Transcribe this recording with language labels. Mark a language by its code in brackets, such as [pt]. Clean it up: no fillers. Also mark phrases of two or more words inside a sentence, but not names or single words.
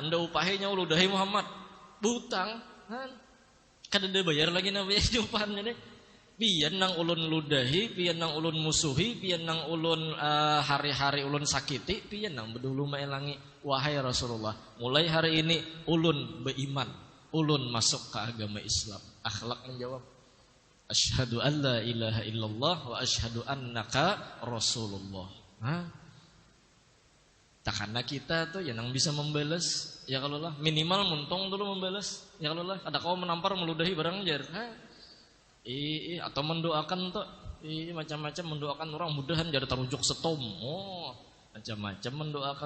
[bjn] ndak upahnya ludahi Muhammad butang kada ada bayar lagi nabi upahannya deh pian nang ulun ludahi pian nang ulun musuhi pian nang ulun hari-hari ulun sakiti pian nang bedulu maelangi wahai Rasulullah mulai hari ini ulun beriman ulun masuk ke agama Islam akhlak menjawab [ar] أشهد أن لا إله إلا الله وأشهد أنك رسول الله [bjn] takana kita tuh ya nang bisa membalas ya kalau lah minimal muntung dulu membalas ya kalau lah ada kau menampar meludahi barang jar atau mendoakan tuh macam-macam mendoakan orang mudahan jar tarujuk setom macam-macam mendoakan